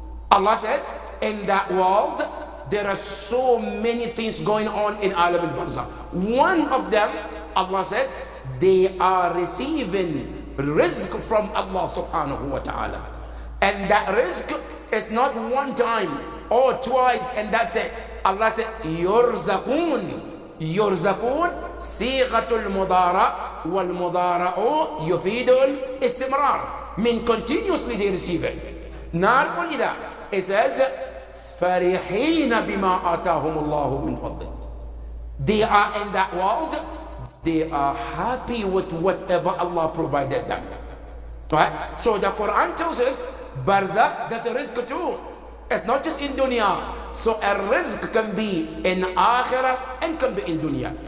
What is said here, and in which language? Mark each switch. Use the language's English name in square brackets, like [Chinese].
[English] Allah says, in that world, there are so many things going on in Alam al-Barzakh. One of them, Allah says, they are receiving rizq from Allah subhanahu wa ta'ala. And that rizq is not one time or twice and that's it. Allah said, yurzaqun. [Arabic] يرزقون صيغة المضارع والمضارع يفيد الاستمرار, [English] mean continuously they receive it. Not only that, it says [Arabic] فرحين بما آتاهم الله من فضله. [English] They are in that world, they are happy with whatever Allah provided them. Right? So the Quran tells us barzakh, that's a rizq too. It's not just in dunya. So a rizq can be in akhirah and can be in dunya.